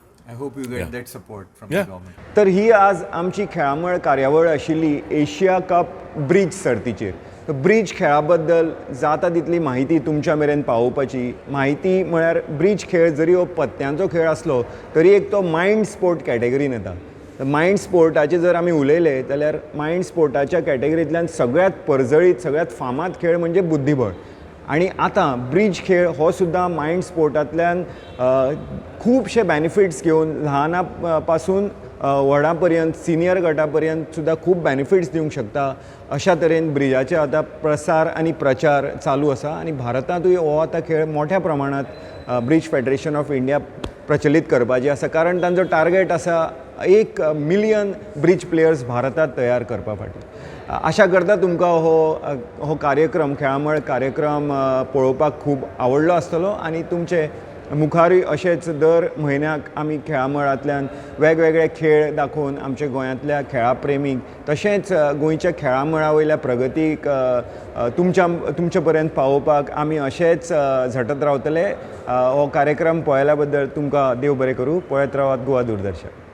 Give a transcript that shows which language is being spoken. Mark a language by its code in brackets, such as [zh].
[en] I hope you get that support from the government. [kok] तर ही आज आमची खेळामळ कार्यावळ आशिल्ली एशिया कप ब्रिज सर्तीचेर. ब्रिज खेळा बद्दल जाता तितली म्हायती तुमच्या मेरेन पावोवपाची. म्हायती म्हळ्यार ब्रिज खेळ जरी हो पत्त्यांचो खेळ आसलो तरी एक तो मायंड स्पोर्ट कॅटेगरीन येता. मायंड स्पोर्टाचे जर आमी उलयले जाल्यार मायंड स्पोर्टाच्या कॅटेगरींतल्यान सगळ्यात परजळीत सगळ्यात फामाद खेळ म्हणजे बुद्धीबळ. आणि आतां ब्रिज खेळ हो सुद्दां मायंड स्पोर्टांतल्यान खुबशे बेनिफिट्स घेवन ल्हाना पासून व्हडा पर्यंत सिनियर गटा पर्यंत सुद्दां खूब बेनिफिट्स दिवंक शकता. अशा तरेन ब्रिजाचे आतां प्रसार आनी प्रचार चालू आसा, आनी भारतांतूय हो आतां खेळ मोठ्या प्रमाणांत ब्रिज फेडरेशन ऑफ इंडिया प्रचलीत करपाची आसा, कारण तांचो टार्गेट आसा 1 मिलियन ब्रिज प्लेयर्स भारतांत तयार करपा फाटीं. आशा करता तुमकां हो कार्यक्रम खेळामळ कार्यक्रम पळोवपाक खूब आवडलो आसतलो, आनी तुमचे मुखारूय अशेंच दर म्हयन्याक आमी खेळामळांतल्यान वेगवेगळे खेळ दाखोवन आमच्या गोंयांतल्या खेळा प्रेमीक तशेंच गोंयच्या खेळामळा वयल्या प्रगतीक तुमचे पर्यंत पावोवपाक आमी अशेंच झटत रावतले. हो कार्यक्रम पळयल्या बद्दल तुमकां देव बरें करूं. पळयत रावात गोवा दूरदर्शन.